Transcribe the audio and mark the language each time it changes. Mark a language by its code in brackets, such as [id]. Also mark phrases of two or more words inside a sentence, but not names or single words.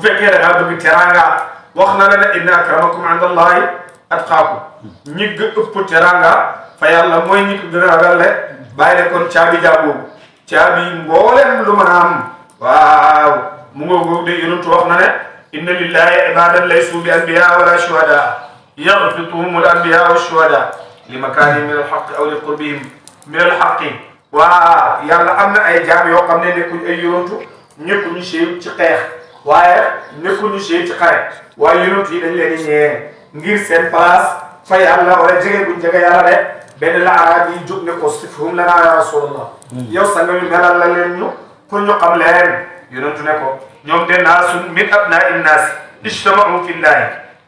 [wo] fekkee da ngaa bëgg teranga wax na la ne [ar] إن أكرمكم عند الله أتقاكم [wo] ñi ëpp teranga fa yàlla mooy ñi ko gën a ragal le bàyyi ne kon caabi jaaboobu caabi mboolem lu mën a am waaw mu nga góog de yonentu wax na ne [ar] إن لله عبادا ليسوا بأنبياء ولا شهداء يغبطهم الأنبياء والشهداء لمكانهم من الحق أو لقربهم من الحق [wo] yàlla am na ay jaam yoo xam ne nekkuñ ay yonantu nekkuñu siiw ci xeex waaye nekkuñu siiw ci xare waaye yonantu yi dañ leen di ñee ngir seen place fa yàlla wala jege buñ jege yàlla de benn la araab yi jóg ne ko [ar] صفهم لنا يا رسول الله [wo] yow sa nga ñu melal la leen ñu pour ñu xam leen yonantu ne ko ñoom de [ar] ناس من أبناء الناس اجتمعوا في الله